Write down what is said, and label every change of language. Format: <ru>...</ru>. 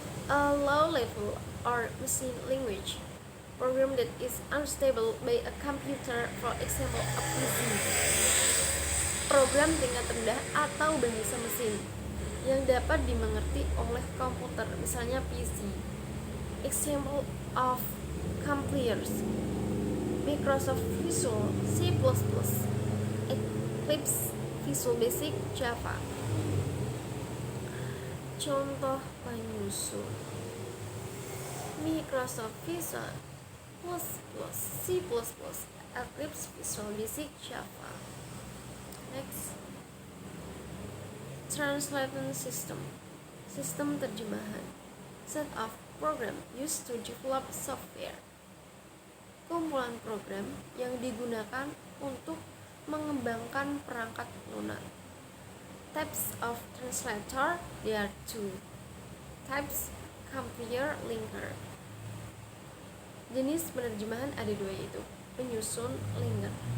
<en>A low level or machine language, program that is unstable by a computer, for example, a PC.</en> <id>Program tingkat rendah atau bahasa mesin yang dapat dimengerti oleh komputer, misalnya PC.</id> <en>Example of compilers: Microsoft Visual C++, Eclipse Visual Basic Java.</en> <id>Contoh penyusun: Microsoft Visual C++, Eclipse Visual Basic Java.</id> <en>Next, translation system,</en> <id>sistem terjemahan.</id> <en>Set of program used to develop software,</en> <id>kumpulan program yang digunakan untuk mengembangkan perangkat lunak.</id> <en>Types of translator, there are two types: compiler, linker.</en> <id>Jenis penerjemahan ada dua, yaitu penyusun, linker.</id>